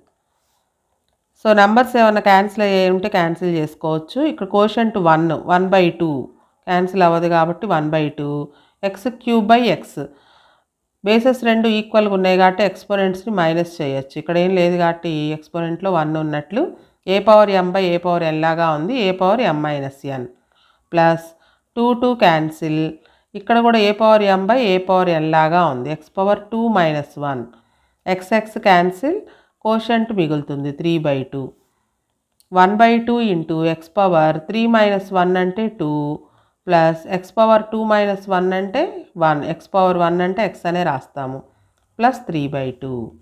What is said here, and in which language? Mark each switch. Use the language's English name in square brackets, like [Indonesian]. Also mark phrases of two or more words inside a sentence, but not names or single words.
[English] so numbers [Telugu] ఏమైనా క్యాన్సిల్ అయ్యాయి ఉంటే క్యాన్సిల్ చేసుకోవచ్చు. ఇక్కడ కోషంట్ 1/2 క్యాన్సిల్ అవ్వదు కాబట్టి 1/2. x³ by x, బేసెస్ రెండు ఈక్వల్గా ఉన్నాయి కాబట్టి [English] exponents minus [Telugu] చేయొచ్చు. ఇక్కడ ఏం లేదు కాబట్టి ఎక్స్పోనెంట్లో 1 ఉన్నట్లు. a⁴m/a⁴n లాగా ఉంది, a⁴m-n ప్లస్ 2 క్యాన్సిల్. ఇక్కడ కూడా a⁴m/a⁴n లాగా ఉంది, x⁴2 - 1. x క్యాన్సిల్, కోషంట్ మిగులుతుంది 3/2. 1/2 × x⁴3 - 1 అంటే 2 ప్లస్ x⁴2 - 1 అంటే 1, x⁴1 అంటే x అనే రాస్తాము, ప్లస్ 3/2.